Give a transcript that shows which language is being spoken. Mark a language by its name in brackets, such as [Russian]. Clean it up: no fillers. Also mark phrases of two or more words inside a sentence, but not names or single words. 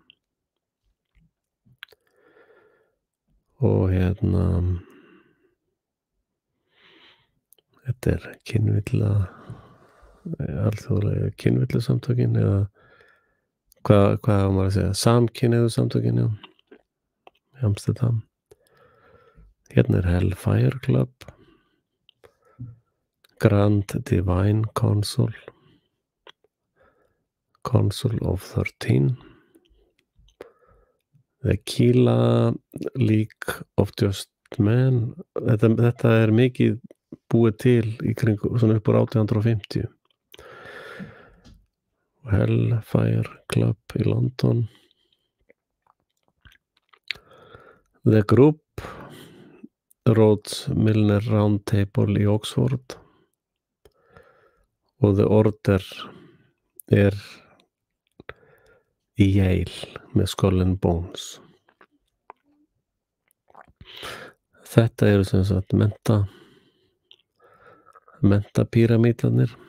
[Icelandic] Og þetta kynvilla, alþjóðlega kynvillusamtökin eða hvað á maður að segja, samkynhneigðu samtökin, já, í Amsterdam. Hérna Hellfire Club, Grand Divine Council, Council of 13, The Kila League of Just Men. Þetta mikið búið til í kringu svona upp úr 1850. Hellfire Club í London, The Group, Rhodes Milner Round Table í Oxford og The Order í Yale með Skull and Bones. Þetta eru sem sagt mentapíramídarnir.